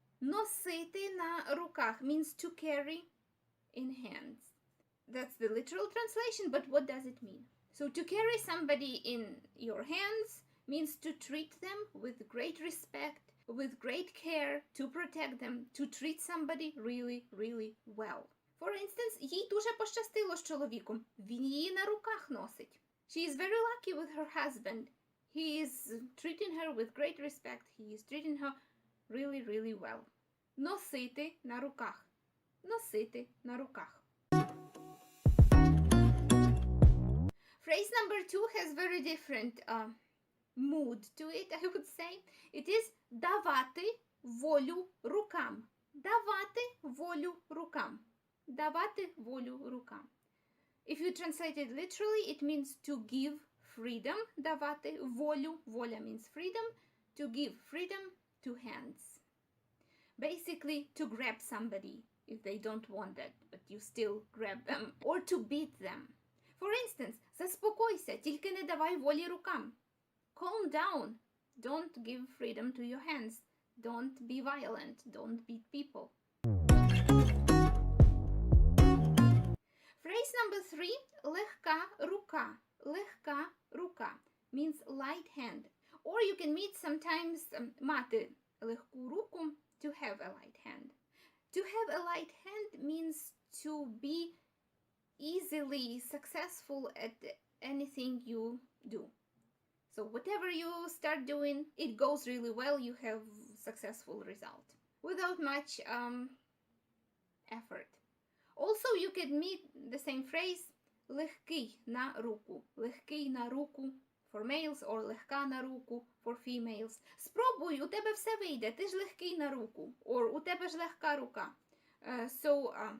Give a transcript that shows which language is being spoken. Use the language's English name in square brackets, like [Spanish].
[Ukrainian] Носити на руках [English] means to carry in hands. That's the literal translation, but what does it mean? So to carry somebody in your hands means to treat them with great respect, with great care, to protect them, to treat somebody really, really well. For instance, [Ukrainian] їй дуже пощастило з чоловіком. Він її на руках носить. [English] She is very lucky with her husband. He is treating her with great respect. He is treating her really, really well. [Ukrainian] Носити на руках. Носити на руках. [English] Phrase number 2 has very different mood to it, I would say. It is [Ukrainian] давати волю рукам. Давати волю рукам. Давати волю рукам. [English] If you translate it literally, it means to give freedom. [Ukrainian] Давати волю. [English] Воля means freedom. To give freedom to hands. Basically, to grab somebody if they don't want that, but you still grab them. Or to beat them. For instance, [Ukrainian] заспокойся, тільки не давай волі рукам. [English] Calm down. Don't give freedom to your hands. Don't be violent. Don't beat people. Phrase number 3, [Ukrainian] легка рука. Легка рука [English] means light hand. Or you can meet sometimes [Ukrainian] мати легку руку, [English] to have a light hand. To have a light hand means to be easily successful at anything you do. So whatever you start doing, it goes really well, you have successful result without much effort. Also, you can meet the same phrase [Ukrainian] легкий на руку. Легкий на руку [English] for males or [Ukrainian] легка на руку [English] for females. [Ukrainian] Спробуй, у тебе все вийде, ти ж легкий на руку. Or у тебе ж легка рука. So,